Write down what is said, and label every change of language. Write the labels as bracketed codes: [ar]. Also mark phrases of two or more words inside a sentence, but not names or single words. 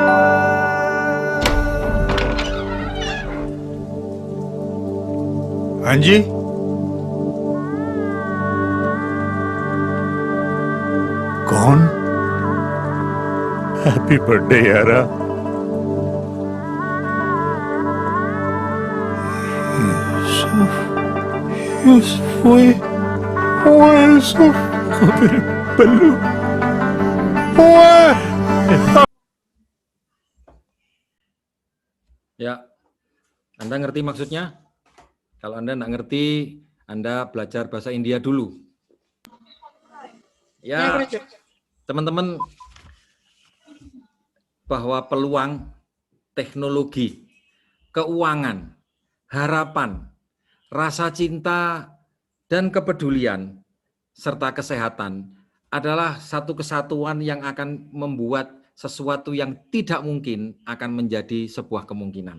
[hi] हाँ जी, कौन? [en] Happy birthday [hi] यारा। यूसुफ, वो यूसुफ, मेरे बल्लू, [id] Ya, Anda ngerti maksudnya? Kalau Anda nggak ngerti, Anda belajar bahasa India dulu. Ya, teman-teman, bahwa peluang teknologi, keuangan, harapan, rasa cinta, dan kepedulian, serta kesehatan adalah satu kesatuan yang akan membuat sesuatu yang tidak mungkin akan menjadi sebuah kemungkinan.